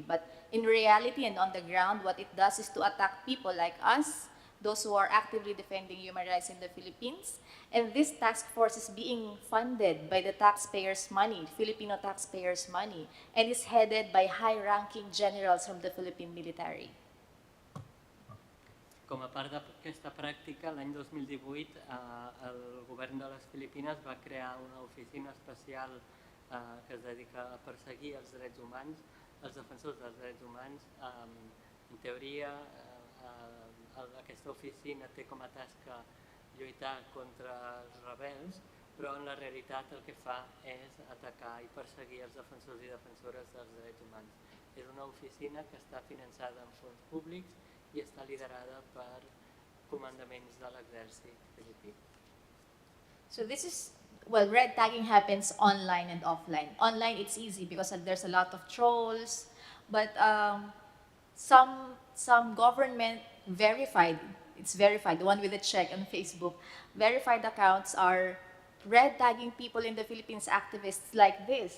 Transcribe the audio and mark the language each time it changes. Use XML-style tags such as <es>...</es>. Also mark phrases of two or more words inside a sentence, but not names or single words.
<en>But in reality and on the ground, what it does is to attack people like us, those who are actively defending human rights in the Philippines. And this task force is being funded by the taxpayers' money, Filipino taxpayers' money, and is headed by high-ranking generals from the Philippine military.</en> <ca>Com a part d'aquesta pràctica, l'any 2018 el govern de les Filipines va crear una oficina especial que es dedica a perseguir els drets humans, els defensors dels drets humans. En teoria, aquesta oficina té com a tasca lluitar contra els rebels, però en la realitat el que fa és atacar i perseguir els defensors i defensores dels drets humans. És una oficina que està finançada amb fons públics i està liderada per comandaments de l'exèrcit filipí.</ca> <en>So this is, well, red tagging happens online and offline. Online, it's easy because there's a lot of trolls, but some government verified, it's verified, the one with the check on Facebook, verified accounts are red tagging people in the Philippines, activists like this.</en>